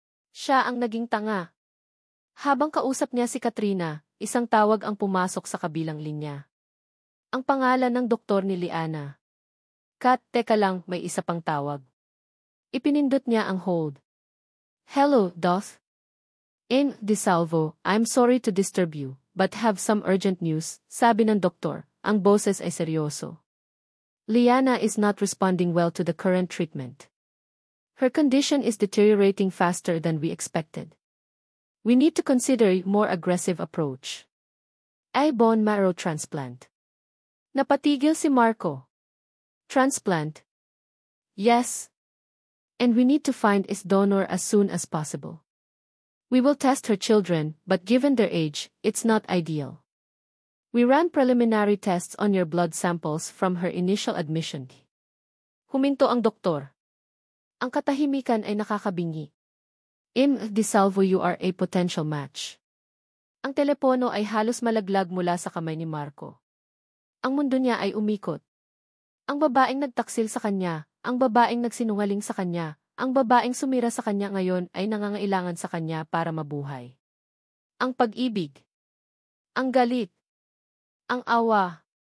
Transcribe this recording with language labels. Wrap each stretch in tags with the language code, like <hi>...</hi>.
<tl>Siya ang naging tanga. Habang kausap niya si Katrina, isang tawag ang pumasok sa kabilang linya. Ang pangalan ng doktor ni Liana. Kat, teka lang, may isa pang tawag. Ipinindot niya ang hold.</tl> <en>Hello, Doth. In DeSalvo, I'm sorry to disturb you, but have some urgent news, sabi ng doktor. Ang boses ay seryoso. Liana is not responding well to the current treatment. Her condition is deteriorating faster than we expected. We need to consider a more aggressive approach. A bone marrow transplant. Napatigil si Marco. Transplant? Yes. And we need to find its donor as soon as possible. We will test her children, but given their age, it's not ideal. We ran preliminary tests on your blood samples from her initial admission.</en> <tl>Huminto ang doktor. Ang katahimikan ay nakakabingi.</tl> <en>In DeSalvo, you are a potential match.</en> <tl>Ang telepono ay halos malaglag mula sa kamay ni Marco. Ang mundo niya ay umikot. Ang babaeng nagtaksil sa kanya, ang babaeng nagsinungaling sa kanya, ang babaeng sumira sa kanya ngayon ay nangangailangan sa kanya para mabuhay. Ang pag-ibig. Ang galit. Ang awa.</tl>